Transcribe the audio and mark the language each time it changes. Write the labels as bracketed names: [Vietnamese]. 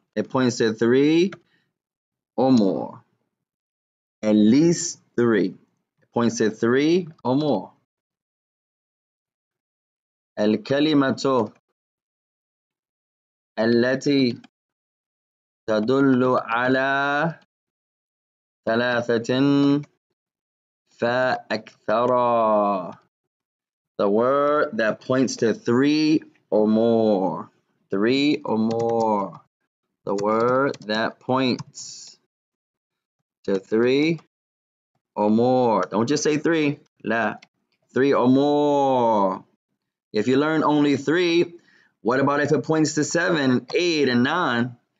[English] It points to three or more. At least three. It points to three or more. [Arabic] الكلمة التي تدل على ثلاثة فأكثر. [English] The word that points to three or more. Three or more. The word that points to three or more. Don't just say three. La. Three or more. If you learn only three, what about if it points to 7, 8, and 9?